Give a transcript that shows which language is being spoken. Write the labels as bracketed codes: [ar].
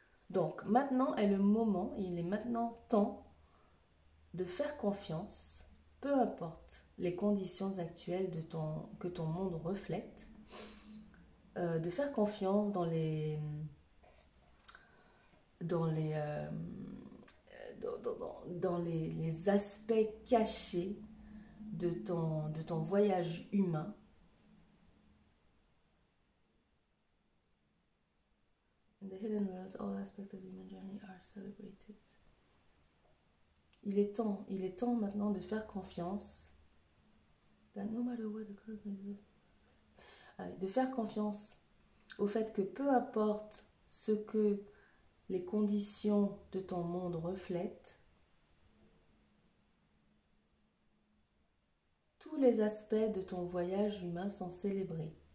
[fr] Donc maintenant est le moment, il est maintenant temps de faire confiance, peu importe les conditions actuelles que ton monde reflète, de faire confiance dans les, les aspects cachés de ton voyage humain. [en] In the hidden worlds, all aspects of the human journey are celebrated. [fr] Il est temps maintenant de faire confiance. [en] No matter what the [fr] de faire confiance au fait que peu importe ce que les conditions de ton monde reflètent, tous les aspects de ton voyage humain sont célébrés.